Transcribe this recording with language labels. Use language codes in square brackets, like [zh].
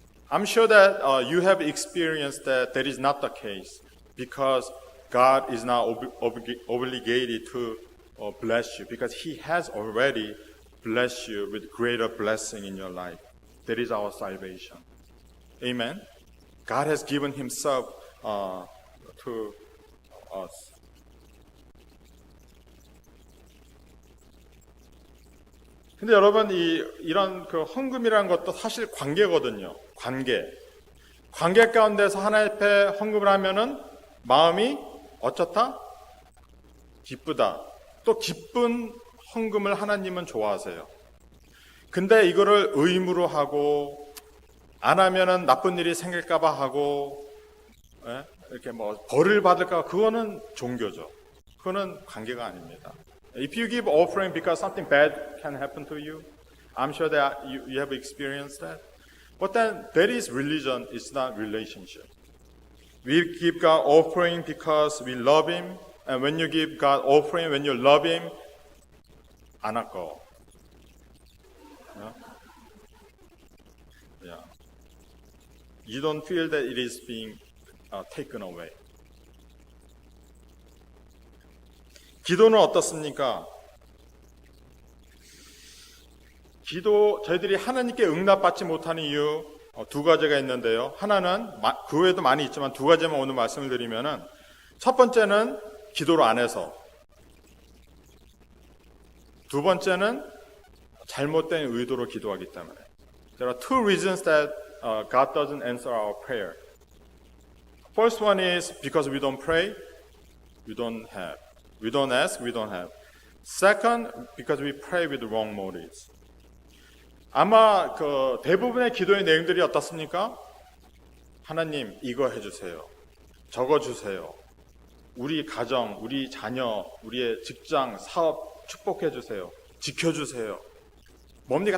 [en] I'm sure that you have experienced that is not the case, because God is not obligated to bless you, because He has already blessed you with greater blessing in your life. That is our salvation. Amen. God has given Himself to us. [ko] 근데 여러분, 이런 그 헌금이라는 것도 사실 관계거든요. 관계 가운데서 하나님 앞에 헌금을 하면은 마음이 어쩌다? 기쁘다. 또 기쁜 헌금을 하나님은 좋아하세요. 근데 이거를 의무로 하고 안 하면은 나쁜 일이 생길까봐 하고 이렇게 뭐 벌을 받을까, 그거는 종교죠. 그거는 관계가 아닙니다. [en] If you give offering because something bad can happen to you, I'm sure that you have experienced that. But then that is religion, it's not relationship. We give God offering because we love Him, and when you give God offering, when you love Him, [ko] 안 아까워. [en] Yeah. You don't feel that it is being taken away. [ko] 기도는 어떻습니까? 저희들이 하나님께 응답받지 못하는 이유 두 가지가 있는데요. 하나는 그 외에도 많이 있지만 두 가지만 오늘 말씀을 드리면은, 첫 번째는 기도를 안 해서, 두 번째는 잘못된 의도로 기도하기 때문에. [en] There are two reasons that God doesn't answer our prayer. First one is because we don't pray, we don't have. We don't ask, we don't have. Second, because we pray with wrong motives. [ko] 아마 그 대부분의 기도의 내용들이 어떻습니까? 하나님, 이거 해주세요. 저거 주세요. 우리 가정, 우리 자녀, 우리의 직장, 사업 축복해주세요. 지켜주세요. 뭡니까?